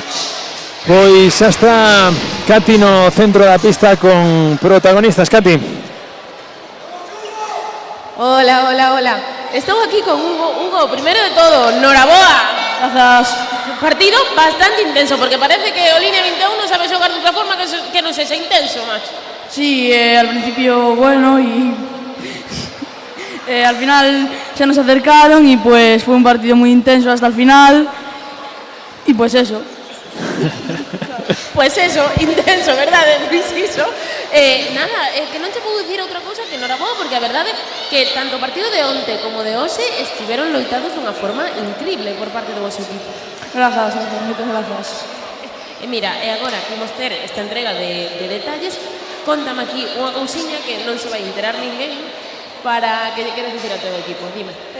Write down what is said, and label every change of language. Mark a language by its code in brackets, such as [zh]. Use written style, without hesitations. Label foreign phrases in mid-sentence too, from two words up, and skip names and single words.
[gl] Pois xa está Cati no centro da pista con protagonistas. Cati. Hola, hola, hola. Estou aquí con Hugo. Hugo, primero de todo, noraboa. Grazas. Partido bastante intenso, porque parece que o Línea 21 sabe xogar de outra forma que non sexa intenso, macho. [es] Sí, al principio bueno y al final se nos acercaron y pues fue un partido muy intenso hasta el final y pues eso. Pues eso, intenso, [gl] verdade, preciso. Nada, que non te podo dicir outra cousa que noraboa, porque a verdade que tanto o partido de onte como de hoxe estiveron loitados dunha forma increíble por parte do vosso equipo. Grazas, moitas grazas. Mira, e agora que imos ter esta entrega de detalles, contame aquí unha cousiña que non se vai enterar ninguén para que lle queres dicir ao teu equipo, dime.